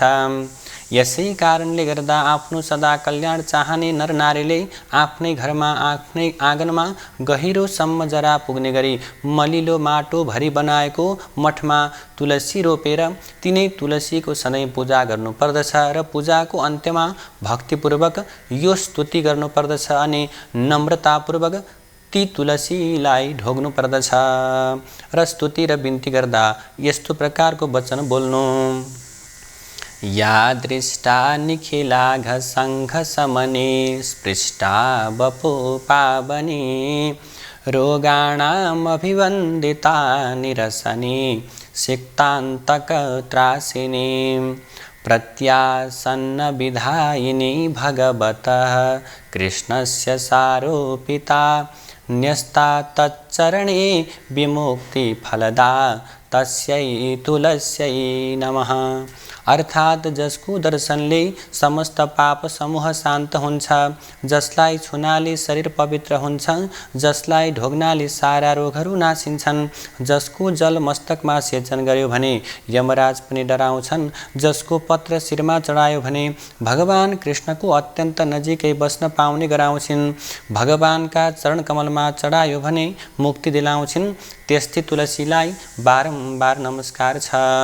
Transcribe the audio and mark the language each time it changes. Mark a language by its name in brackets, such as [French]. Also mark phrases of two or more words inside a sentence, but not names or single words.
[Nepali] यसै कारणले गर्दा आफ्नो सदा कल्याण चाहने नरनारीले आफ्नै घरमा, आफ्नै आँगनमा गहिरोसम्म जरा पुग्ने गरी मलिलो माटो भरी बनाएको मठमा तुलसी रोपेर तिनै तुलसीको सधैँ पूजा गर्नुपर्दछ र पूजाको अन्त्यमा भक्तिपूर्वक यो स्तुति गर्नुपर्दछ अनि नम्रतापूर्वक ती तुलसीलाई ढोग्नु पर्दछ र स्तुति र बिन्ती गर्दा यस्तो प्रकारको वचन बोल्नु। [Sanskrit] या दृष्टा निखिलाघ सङ्घ समने स्पृष्टा वपु पावनी रोगाणाम् अभिवन्दिता निरसनी सिक्तान्तक त्रासिनी प्रत्यासन्न विधायिनी भगवतः कृष्णस्य सारोपिता न्यस्ता तच्चरणे विमुक्ति फलदा तस्यै तुलस्यै नमः। [Nepali] अर्थात् जसको दर्शनले समस्त पाप समूह शान्त हुन्छ, जसलाई छुनाले शरीर पवित्र हुन्छ, जसलाई ढोग्नाले सारा रोगहरू नासिन्छन्, जसको जल मस्तकमा सेचन गर्यो भने यमराज पनि डराउँछन्, जसको पत्र शिरमा चढायो भने भगवान कृष्णको अत्यन्त नजिकै बस्न पाउने गराउँछिन्, भगवानका चरण कमलमा चढायो भने मुक्ति दिलाउँछिन्, त्यस्तै तुलसीलाई बारम्बार नमस्कार छ।